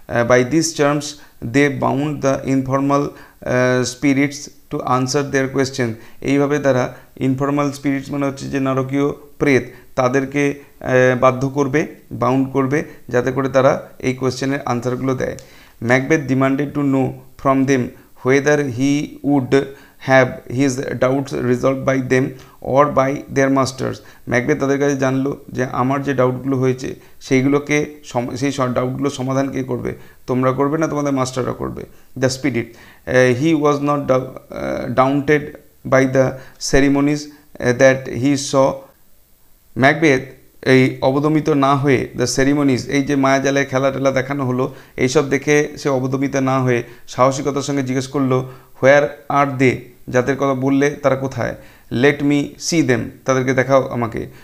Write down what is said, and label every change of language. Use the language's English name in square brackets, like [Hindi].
[English] by this terms they bound the informal spirits to answer their question, [Bangla] এইভাবে তারা informal spirits মানে হচ্ছে যে নারকীয় প্রেত, তাদেরকে বাধ্য করবে, বাউন্ড করবে, যাতে করে তারা এই কোয়েশ্চেনের আনসারগুলো দেয়। [English] Macbeth demanded to know from them whether he would have his doubts resolved by them or by their masters. [Bangla] Macbeth তাদের কাছে জানলো যে আমার যে ডাউটগুলো হয়েছে সেই ডাউটগুলো সমাধান কে করবে, তোমরা করবে না তোমাদের মাস্টাররা করবে। [English] the spirit he was not daunted by the ceremonies that he saw, [Bangla] Macbeth এই অবদমিত না হয়ে, দ্য সেরিমনিজ এই যে মায়াজালে খেলা টেলা দেখানো হলো, এইসব দেখে সে অবদমিত না হয়ে সাহসিকতার সঙ্গে জিজ্ঞেস করলো [English] where are they, [Bangla] যাদের কথা বললে তারা কোথায়, [English] let me see them, [Bangla] তাদেরকে দেখাও আমাকে।